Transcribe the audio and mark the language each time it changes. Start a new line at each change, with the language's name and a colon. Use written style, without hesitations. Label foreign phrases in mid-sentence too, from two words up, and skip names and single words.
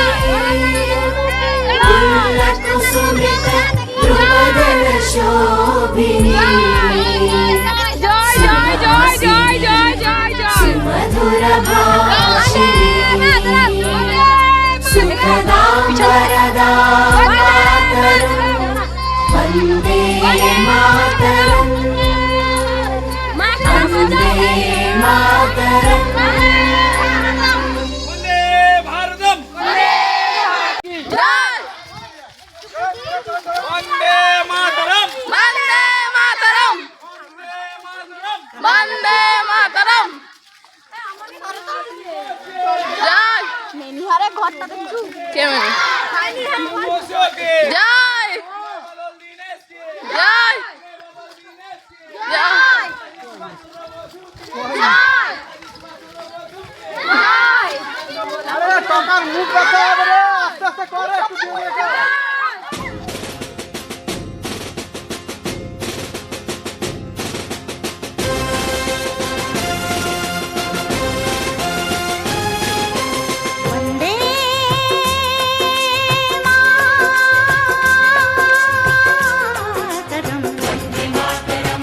Sanskrit: कुसुमित द्रुपदल शोभिनी सुमधुर भाषिणी सुखदां वरदां मातरं वन्दे मातरम् वन्दे मातरम् বন্দে ভারতম, বন্দে মাতরম, বন্দে মাতরম, বন্দে মাতরম।
Bangla: জয় নেনিহারে ঘরটা দেখছু কেমন? বসো কে? জয় জয় জয় টাকার মুখ রাখতে হবে রে, আস্তে আস্তে করে একটু দিয়ে দে।
Sanskrit: वन्दे मातरम् वन्दे मातरम्